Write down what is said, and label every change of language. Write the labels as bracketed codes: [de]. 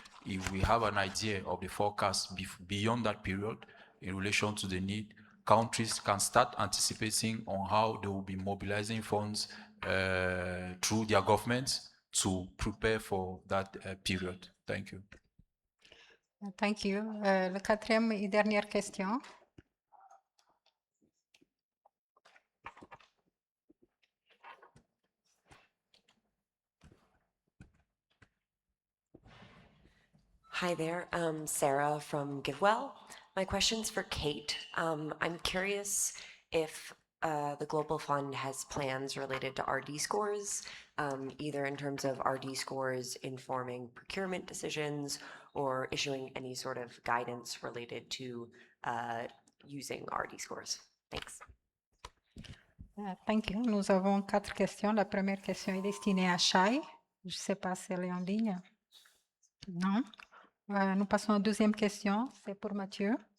[en] If we have an idea of the forecast beyond that period in relation to the need, countries can start anticipating on how they will be mobilizing funds through their governments to prepare for that period. Thank you. Thank you. [fr] La quatrième et dernière question. [en] Hi there, Sarah from GiveWell. My question's for Kate. I'm curious if the Global Fund has plans related to RD scores, either in terms of RD scores informing procurement decisions or issuing any sort of guidance related to using RD scores. Thanks. Thank you. [fr] Nous avons 4 questions. La première question est destinée à Shai. Je ne sais pas si elle est en ligne. Non. Nous passons à la deuxième question. C'est pour Mathieu.